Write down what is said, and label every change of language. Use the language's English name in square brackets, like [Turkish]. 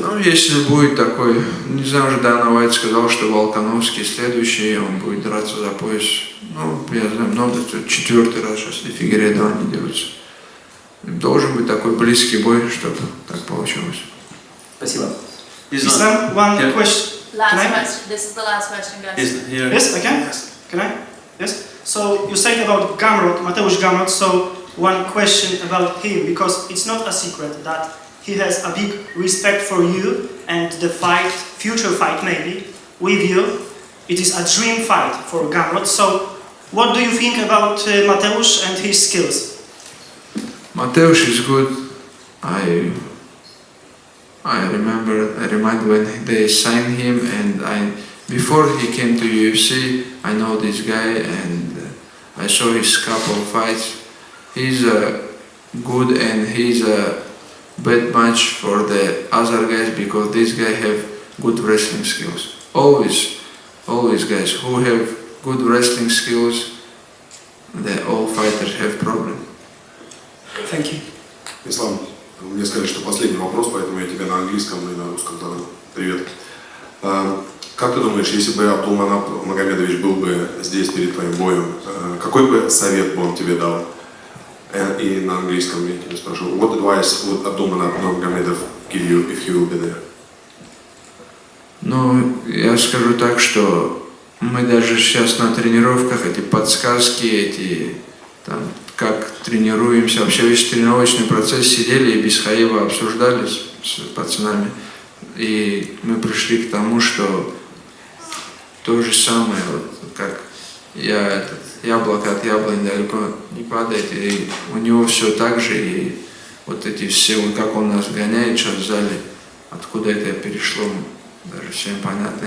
[Russian] Ну, если будет такой, не знаю, уже Дана Уайт сказал, что Волконовский следующий, он будет драться за пояс. Ну, я знаю, много, 4-й раз, если Фигейредо не дерутся. Должен быть такой близкий бой, чтобы так получилось. Спасибо. [English] Islam, one question. Last Can I? question. This is the last question, guys. Yes, I can? Can I? Yes. So you said about Gamrot, Mateusz Gamrot, so one question about him, because it's not a secret that he has a big respect for you and the fight, future fight maybe, with you. It is a dream fight for Gamrot. So what do you think about Mateusz and his skills? Mateusz is good. I remind when they signed him, and before he came to UFC, I know this guy and I saw his couple of fights. He's good, and he's a bad match for the other guys because these guys have good wrestling skills. Always guys who have good wrestling skills, all fighters have problem. Thank you. [Russian] Ислам, мне сказали, что последний вопрос, поэтому я тебе на английском и на русском задам. Привет. Как ты думаешь, если бы Абдулманап Магомедович был бы здесь перед твоим боем, какой бы совет бы он тебе дал? И на английском я тебя спрошу. [English] What advice would Abdulmanap Magomedov give you if he will be there? [Russian] Ну, я скажу так, что мы даже сейчас на тренировках эти подсказки, эти там, как тренируемся, вообще весь тренировочный процесс сидели и без Хаева обсуждали с пацанами. И мы пришли к тому, что то же самое, вот, как яблоко от яблони далеко не падает, и у него все так же, и вот эти все, вот как он нас гоняет сейчас в зале, откуда это перешло, даже всем понятно.